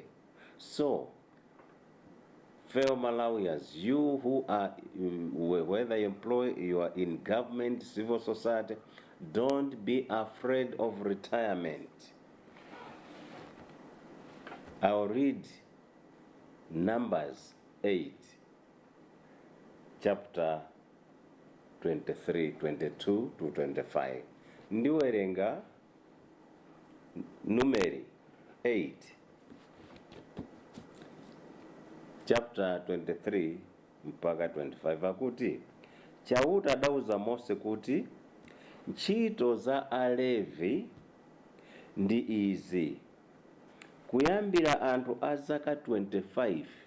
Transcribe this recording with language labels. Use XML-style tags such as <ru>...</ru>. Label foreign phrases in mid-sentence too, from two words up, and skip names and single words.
<en>So, fellow Malawians, you who are, whether you are in government, civil society, Don't be afraid of retirement. I'll read Numbers 8, chapter 23, 22 to 25.</en> <ny>Ndiwerenga Numeri 8, chapter 23 mpaka 25 akuti Chauta adauza Mose kuti ntchito za Alevi ndi izi: kuyambira anthu a zaka 25</ny>